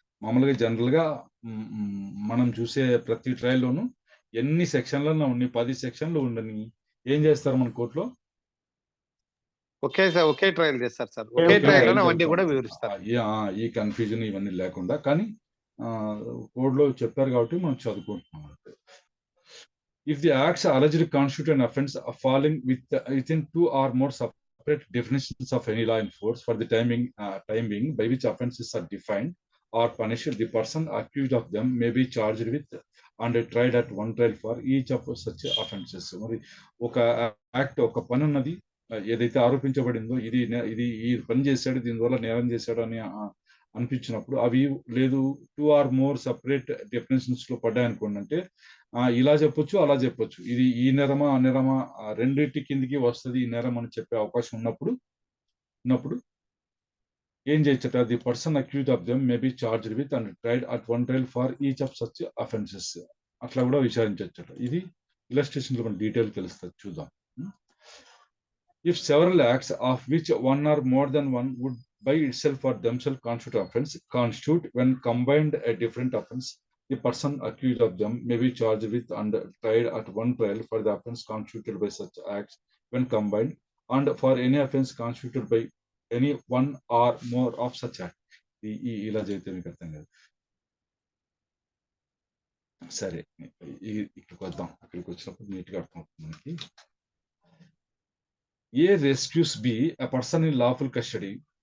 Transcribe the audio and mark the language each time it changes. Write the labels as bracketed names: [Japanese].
[Telugu] మామూలుగా జనరల్ గా మనం చూసే ప్రతి ట్రయల్లోనూ ఎన్ని సెక్షన్లలో ఉన్నాయి, 10 సెక్షన్లు ఉండని ఏం చేస్తారు మన కోర్టులో? ఒకే ట్రయల్ చేస్తారు సార్. ఒకే ట్రయల్ అవన్నీ కూడా వివరిస్తారు. ఈ కన్ఫ్యూజన్ ఇవన్నీ లేకుండా, కానీ కోడ్లో చెప్పారు కాబట్టి మనం చదువుకుంటున్నాం. [English] If the acts allegedly constitute an offense of falling within 2 or more separate definitions of any law in force for the time being by which offenses are defined or punished, the person accused of them may be charged with and tried at one trial for each of such offenses. [Telugu] మరి ఒక act, ఒక పని ఉన్నది ఏదైతే ఆరోపించబడిందో, ఇది ఈ పని చేశాడు, దీనివల్ల నేరం చేశాడు అని అనిపించినప్పుడు, అవి లేదు [English] 2 or more separate definitions [Telugu] లో పడ్డాయనుకోండి, అంటే ఇలా చెప్పొచ్చు, అలా చెప్పొచ్చు, ఇది ఈ నేరమా ఆ నేరమా రెండింటి కిందికి వస్తుంది ఈ నేరం అని చెప్పే అవకాశం ఉన్నప్పుడు ఏం చేయొచ్చట? [English] The person accused of them may be charged with and tried at one trial for each of such offences. [Telugu] అట్లా కూడా విచారించవచ్చట. ఇది ఇలస్ట్రేషన్ లో మన డీటెయిల్ తెలుస్తుంది, చూద్దాం. [English] If several acts of which one or more than one would by itself or themselves constitute when combined a different offense, the person accused of them may be charged with and tried at one trial for the offense constituted by such acts when combined, and for any offense constituted by any one or more of such act. [Telugu] ఇలా చేస్తే మీకు అర్థం కాదు. సరే, ఇక్కడికి వద్దాం. ఇక్కడికి వచ్చినప్పుడు నీట్గా అర్థమవుతుంది మనకి. [English] A rescues B a person in lawful custody.